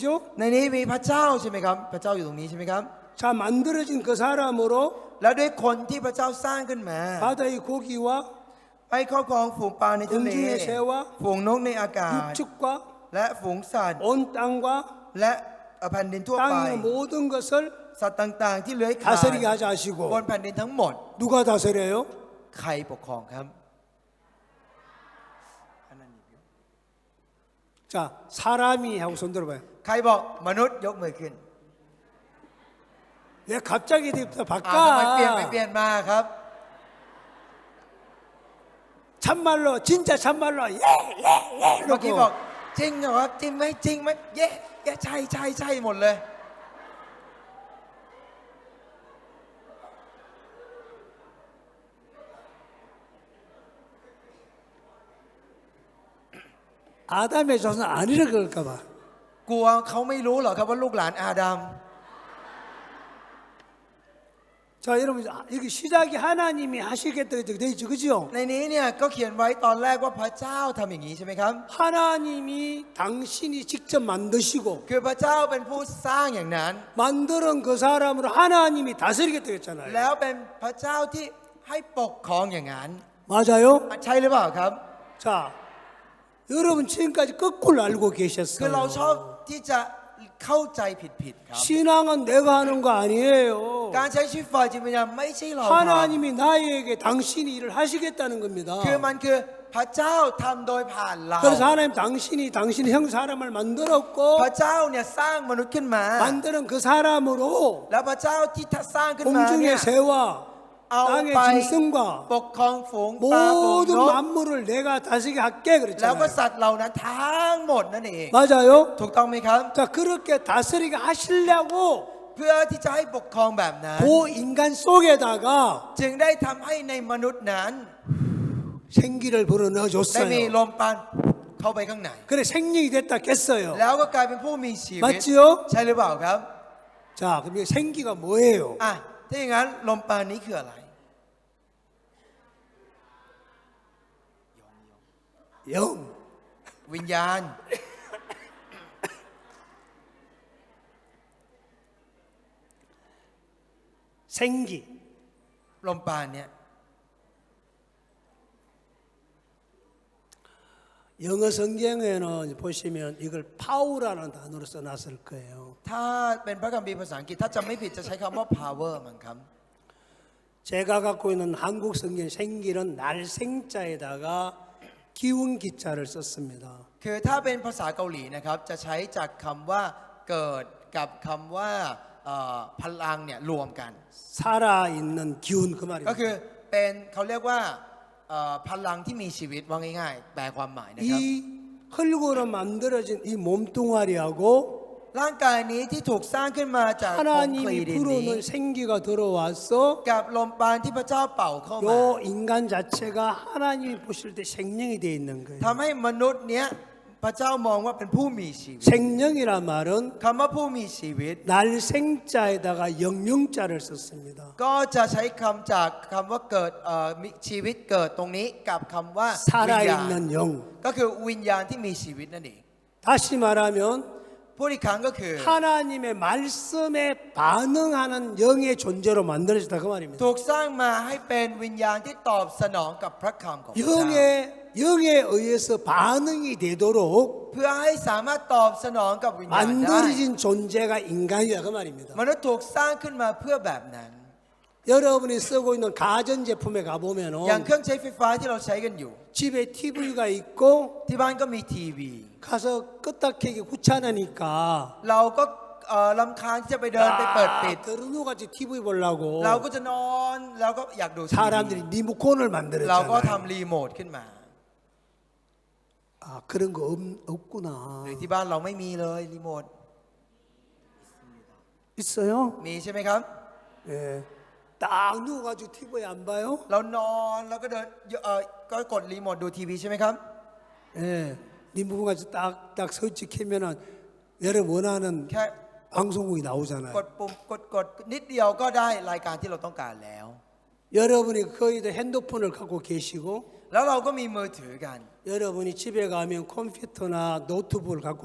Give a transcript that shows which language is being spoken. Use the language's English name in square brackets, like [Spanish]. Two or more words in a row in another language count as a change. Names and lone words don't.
[Thai] ในนี้มีพระเจ้าใช่ไหมครับ พระเจ้าอยู่ตรงนี้ใช่ไหมครับ [Korean] 자, 만들어진 그 사람으로 [Thai] แล้วด้วยคนที่พระเจ้าสร้างขึ้นมา [Korean] 바다의 고기와 [Thai] ให้ครอบครองฝูงปลาในทะเล [Korean] 공중의 새와 [Thai] ฝูงนกในอากาศ [Korean] 육축과 [Thai] และฝูงสัตว์ [Korean] 온 땅과 [Thai] และแผ่นดินทั่วไป [Korean] 땅의 모든 것을 [Thai] สัตว์ต่างๆ ที่เลื้อยคลาน [Korean] 다스리게 하자 [Thai] บน [Korean] 하시고 [Thai] แผ่นดินทั้งหมด [Korean] 누가 다스려요? [Thai] ใครปกครองครับ [Korean] 자, 사람이 하고 손 들어봐요. [Thai] ใครบอกมนุษย์ยกมือขึ้น [Korean] 왜 갑자기 이렇게 [Thai] ทำไมเปลี่ยนไปเปลี่ [Korean] 바꿔? [Thai] ยนมาครับ [Korean] 참말로 진짜 참말로 예, [Thai] เมื่อกี้บอก [Korean] 이러고 [Thai] จริงเหรอครับจริงไหมจริงไหมเย้ใช่ใช่ใช่หมดเลย [Korean] 아담의 조선 아니라 그럴까 봐. [Thai] กลัวเขาไม่รู้เหรอครับว่าลูกหลานอาดัม [Korean] 자, 여러분 여기 시작이 하나님이 하시겠다 이렇게 돼 있죠, 그죠? [Thai] ในนี้เนี่ยก็เขียนไว้ตอนแรกว่าพระเจ้าทำอย่างนี้ใช่ไหมครับ [Korean] 하나님이 당신이 직접 만드시고 [Thai] คือพระเจ้าเป็นผู้สร้างอย่างนั้น [Korean] 만드는 그 사람으로 하나님이 다스리겠다 했잖아요. [Thai] แล้วเป็นพระเจ้าที่ให้ปกครองอย่างนั้น [Korean] 맞아요? [Thai] ใช่หรือเปล่าครับ [Korean] 자, 여러분 지금까지 거꾸로 알고 [Thai] คือเราชอบ [Korean] 계셨어요. [Thai] ที่จะเข้าใจผิดๆครับ [Korean] 신앙은 내가 하는 거 아니에요. [Thai] การใช้ชีวิตฝ่ายจิตวิญญาณไม่ใช่เราทำ [Korean] 하나님이 나에게 당신이 일을 하시겠다는 겁니다. [Thai] คือมันคือพระเจ้าทำโดยผ่านเรา [Korean] 그래서 하나님 당신이 당신 형 사람을 만들었고 [Thai] พระเจ้าเนี่ยสร้างมนุษย์ขึ้นมา [Korean] 만드는 그 사람으로 [Thai] แล้วพระเจ้าที่สร้างขึ้นมาเนี่ย [Korean] 공중의 새와 [Thai] เอา [Korean] 땅의 [Thai] ไป [Korean] 짐승과 [Thai] ปกครองฝูงปลาฝูง [Korean] 모든 [Thai] นก [Korean] 만물을 내가 다스리게 할게 [Thai] แล้วก็ [Korean] 그랬잖아요. [Thai] สัตว์เหล่านั้นทั้งหมดนั่นเอง [Korean] 맞아요? [Thai] ถูกต้องไหมครับ [Korean] 자 그렇게 다스리게 하시려고 [Thai] เพื่อที่จะให้ปกครองแบบนั้น [Korean] 그 인간 속에다가 [Thai] จึงได้ทำให้ในมนุษย์นั้น [Korean] 생기를 불어 [Thai] ได้มี [Korean] 넣어줬어요. [Thai] ลมปราณเข้าไปข้างใน [Korean] 그래 생명이 됐다 깼어요. [Thai] แล้วก็กลายเป็นผู้มีชีวิต [Korean] 맞지요? [Thai] ใช่หรือเปล่าครับ [Korean] 자 그럼 이 생기가 뭐예요? [Thai] อ่ะถ้าอย่างนั้นลมปราณนี้คืออะไร [Korean] 영. [Thai] วิญญาณ [Korean] 생기. [Thai] ลมปราณเนี่ย [Korean] 영어 성경에는 보시면 이걸 파워라는 단어로 써놨을 거예요. [Thai] ถ้าเป็นพระคัมภีร์ภาษาอังกฤษถ้าจำไม่ผิดจะใช้คำว่า power มั้งครับ [Korean] 제가 갖고 있는 한국 성경 생기는 날생자에다가 기운 기자를 썼습니다. [Thai] คือถ้าเป็นภาษาเกาหลีนะครับจะใช้จากคำว่าเกิดกับคำว่าพลังเนี่ยรวมกัน [Korean] 살아있는 기운 그 [Thai] ก็คือ [Korean] 말입니다. [Thai] เป็นเขาเรียกว่าพลังที่มีชีวิตว่าง่ายๆแปลความหมายนะครับ [Korean] 이 흙으로 만들어진 이 몸뚱아리하고 [Thai] ร่างกายนี้ที่ถูกสร้างขึ้นมาจากคอนกรีต [Korean] 하나님이 [Thai] ดินนี้ [Korean] 불어넣은 생기가 들어와서 [Thai] กับลมปราณที่พระเจ้าเป่าเข้ามา [Korean] 요 인간 자체가 하나님이 보실 때 생명이 되어 있는 거예요. [Thai] ทำให้มนุษย์เนี้ยพระเจ้ามองว่าเป็นผู้มีชีวิต [Korean] 생명이란 말은 [Thai] คำว่าผู้มีชีวิต [Korean] 날생자에다가 영영자를 썼습니다. [Thai] ก็จะใช้คำจากคำว่าเกิดมีชีวิตเกิดตรงนี้กับคำว่าวิญญาณ [Korean] 살아있는 영. [Thai] ก็คือวิญญาณที่มีชีวิตนั่นเอง [Korean] 다시 말하면 [Thai] พูดอีกครั้งก็คือ [Korean] 하나님의 말씀에 반응하는 영의 존재로 만들어졌다 그 말입니다. [Thai] ถูกสร้างมาให้เป็นวิญญาณที่ตอบสนองกับพระคำของพระเจ้า [Korean] 영에 의해서 반응이 되도록 [Thai] เพื่อให้สามารถตอบสนองกับวิญญาณได้ [Korean] 만들어진 존재가 인간이다 그 말입니다. [Thai] มนุษย์ถูกสร้างขึ้นมาเพื่อแบบนั้น [Korean] 여러분이 쓰고 있는 가전제품에 [Thai] อย่าง [Korean] 가보면은 [Thai] เครื่องใช้ไฟฟ้าที่เราใช้กันอยู่ [Korean] 집에 TV가 있고 [Thai] ที่บ้านก็มีทีวี [Korean] 가서 끄딱 켜기 귀찮으니까 [Thai] เราก็รำคาญที่จะไปเดินไปเปิดปิด [Korean] 그러누같이 TV 보려고 [Thai] เราก็จะนอนเราก็อยากดูทีวี [Korean] 사람들이 리모컨을 [Thai] เราก็ [Korean] 만들었잖아요. [Thai] ทำรีโมทขึ้นมา [Korean] 아 그런 거 없구나. [Thai] หรือที่บ้านเราไม่มีเลยรีโมท [Korean] 있어요? [Thai] มีใช่ไหมครับ [Korean] 예. 딱 누워가지고 TV에 안 봐요? [Thai] เรานอนแล้วก็เดินก็กดรีโมทดูทีวีใช่ไหมครับ [Korean] 예. 리모컨까지 딱딱 설치 켜면은 여러분 원하는 [Thai] แค่ [Korean] 방송국이 나오잖아요. [Thai] กดปุ่มกดนิดเดียวก็ได้รายการที่เราต้องการแล้ว [Korean] 여러분이 거의도 핸드폰을 갖고 계시고 [Thai] แล้วเราก็มีมือถือกัน [Korean] 여러분이 집에 가면 컴퓨터나 노트북을 갖고